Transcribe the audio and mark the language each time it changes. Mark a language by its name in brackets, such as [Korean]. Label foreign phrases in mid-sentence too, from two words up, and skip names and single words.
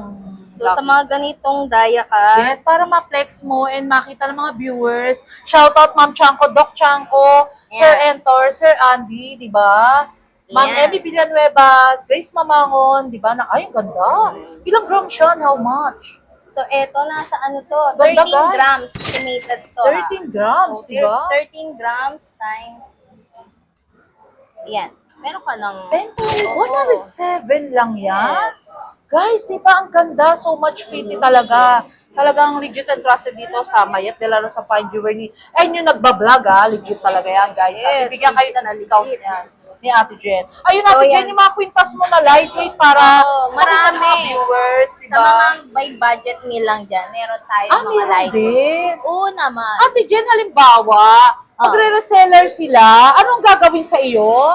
[Filipino] So, sa mga ganitong [English] diet cut, [Filipino] yes, para ma-flex mo and makita ng mga viewers. Shoutout Ma'am Chanko, Doc Chanko, Sir [English] Yeah. [Filipino] Entor, Sir Andy, di ba? Ma'am [English] Yeah. [Filipino] Emmy Villanueva, Grace Mamangon, di ba? Ay, ang ganda. Ilang grams siya? [English] How much? [Filipino] so eto, nasa ano to, Ganda, 13 guys. [English] grams estimated to. 13 grams, [Filipino] so, di ba? 13 [English] grams times, [Filipino] yan, meron ka ng, 107 lang yan? yes. Guys, di ba ang ganda? [English] So much pretty talaga. [Filipino] Talagang [English] legit and trusted [Filipino] dito sa Mayet de la Rosa Fine Jewelry. And yung nagbablog legit talaga yan, guys. Yes, Bibigyan kayo ng discount legit. yan ni Ate Jen. Ayun, So, Ate yan. Jen, yung mga kwintas mo na lightweight para Oo, makita ng mga marami. viewers, di Sa ba? mga [English] by budget [Filipino] nilang dyan, meron tayong mga Meron light. din. Oo naman. Ate Jen, halimbawa, magre-reseller sila, anong gagawin sa iyo?